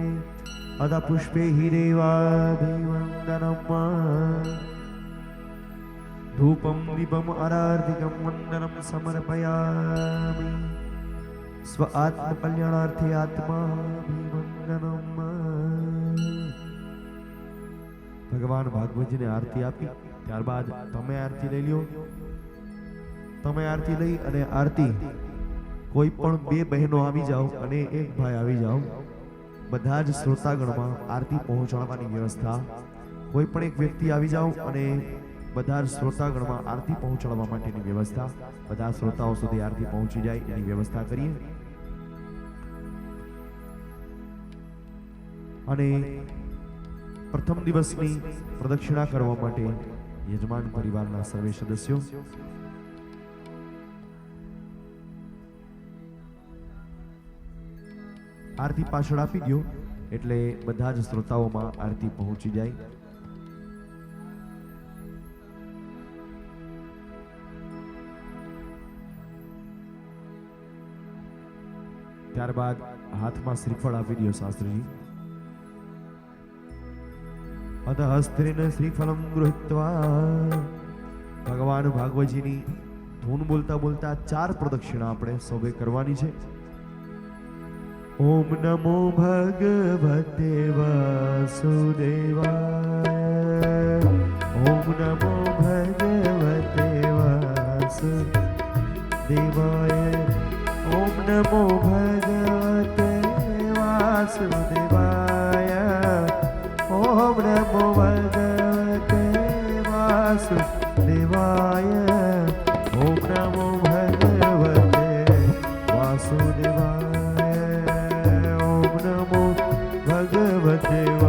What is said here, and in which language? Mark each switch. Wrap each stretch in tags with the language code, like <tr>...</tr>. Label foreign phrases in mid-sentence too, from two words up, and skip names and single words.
<sa>अथ पुष्पैः देवाभिवन्दनम्, धूपं दीपम् आरार्तिकं वन्दनं समर्पयामि। स्व आत्मकल्याणार्थे आत्माभिवन्दनम्।</sa> <gu>ભગવાન ભાગવતજીને આરતી આપી ત્યારબાદ તમે આરતી લઈ લ્યો। તમે આરતી લઈ અને આરતી કોઈ પણ બે બહેનો આવી જાઓ અને એક ભાઈ આવી જાઓ, બધા જ શ્રોતાગણમાં આરતી પહોંચાડવાની વ્યવસ્થા। કોઈ પણ એક વ્યક્તિ આવી જાઓ અને બધા જ શ્રોતાગણમાં આરતી પહોંચાડવા માટેની વ્યવસ્થા। બધા શ્રોતાઓ સુધી આરતી પહોંચી જાય એની વ્યવસ્થા કરીએ। અને પ્રથમ દિવસની પ્રદક્ષિણા કરવા માટે યજમાન પરિવારના સર્વે સદસ્યો આરતી પાછળ આપી દો એટલે બધા જ શ્રોતાઓમાં આરતી પહોંચી જાય। ત્યારબાદ હાથમાં શ્રીફળ આપી દો શાસ્ત્રીજી।</gu> <sa>अथ हस्तेन श्रीफलम गृहीत्वा</sa> <gu>ભગવાન ભાગવતજીની ધૂન બોલતા બોલતા 4 પ્રદક્ષિણા આપણે સૌએ કરવાની છે।</gu> <sa>ओम नमो भगवते वासुदेवाय। ओम नमो भगवते वासुदेवाय। वासुदेवाय ओम नमो भगवते वासुदेवाय ओम नमो भगवते वासुदेवाय ओम नमो भगवते वासुदेवाय ओम नमो भगवते</sa>